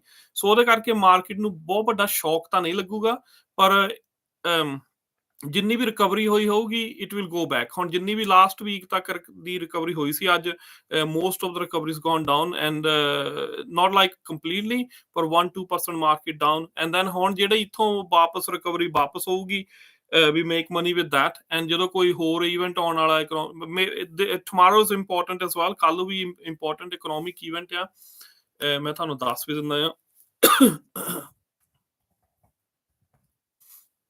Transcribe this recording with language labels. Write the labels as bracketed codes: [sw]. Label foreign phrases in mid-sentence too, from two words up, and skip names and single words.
[pa] ਸੋ ਉਹਦੇ ਕਰਕੇ ਮਾਰਕੀਟ ਨੂੰ ਬਹੁਤ ਵੱਡਾ ਸ਼ੌਕ ਤਾਂ ਨਹੀਂ ਲੱਗੂਗਾ, ਪਰ ਜਿੰਨੀ ਵੀ ਰਿਕਵਰੀ ਹੋਈ ਹੋਊਗੀ [en] It will go back. [pa] ਹੁਣ ਜਿੰਨੀ ਵੀ [en] last week [pa] ਤੱਕ ਦੀ ਰਿਕਵਰੀ ਹੋਈ ਸੀ, ਅੱਜ [en] most of the recoveries gone down, and not like completely, [pa] ਪਰ 1-2% [en] market down. And then [pa] ਹੁਣ ਜਿਹੜੇ ਇੱਥੋਂ ਵਾਪਸ ਰਿਕਵਰੀ ਵਾਪਸ ਹੋਊਗੀ, [en] we make money with that। [pa] ਐਂਡ ਜਦੋਂ ਕੋਈ ਹੋਰ ਇਵੈਂਟ ਆਉਣ ਵਾਲਾ [en] tomorrow is important as well, [pa] ਕੱਲ ਵੀ [en] important economic event [pa] ਆ, ਮੈਂ ਤੁਹਾਨੂੰ ਦੱਸ ਵੀ ਦਿੰਦਾ ਆ।